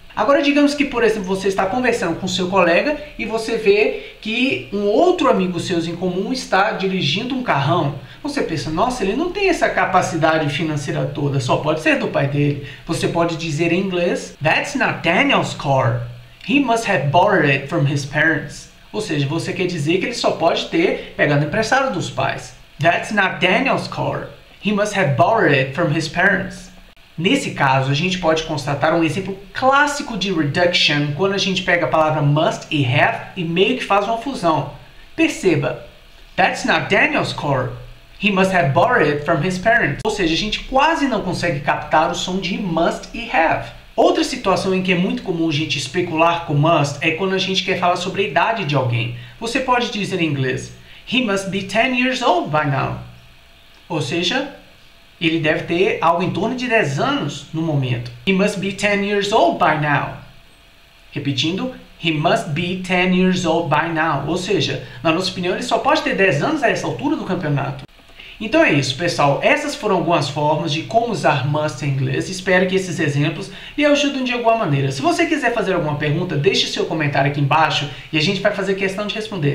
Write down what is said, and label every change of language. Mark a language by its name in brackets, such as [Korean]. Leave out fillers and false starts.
[Portuguese] Agora, digamos que, por exemplo, você está conversando com seu colega e você vê que um outro amigo seu em comum está dirigindo um carrão. Você pensa, nossa, ele não tem essa capacidade financeira toda, só pode ser do pai dele. Você pode dizer em inglês, [English] That's not Daniel's car. He must have borrowed it from his parents. [Portuguese] Ou seja, você quer dizer que ele só pode ter pegado emprestado dos pais. [English] That's not Daniel's car. He must have borrowed it from his parents. [Portuguese] Nesse caso, a gente pode constatar um exemplo clássico de reduction quando a gente pega a palavra must e have e meio que faz uma fusão. Perceba, [English] That's not Daniel's car. He must have borrowed it from his parents. [Portuguese] Ou seja, a gente quase não consegue captar o som de must e have. Outra situação em que é muito comum a gente especular com must é quando a gente quer falar sobre a idade de alguém. Você pode dizer em inglês, [English] He must be 10 years old by now. [Portuguese] Ou seja, ele deve ter algo em torno de 10 anos no momento. [English] He must be 10 years old by now. [Portuguese] Repetindo, [English] he must be 10 years old by now. [Portuguese] Ou seja, na nossa opinião, ele só pode ter 10 anos a essa altura do campeonato. Então é isso, pessoal. Essas foram algumas formas de como usar must em inglês. Espero que esses exemplos lhe ajudem de alguma maneira. Se você quiser fazer alguma pergunta, deixe seu comentário aqui embaixo e a gente vai fazer questão de responder.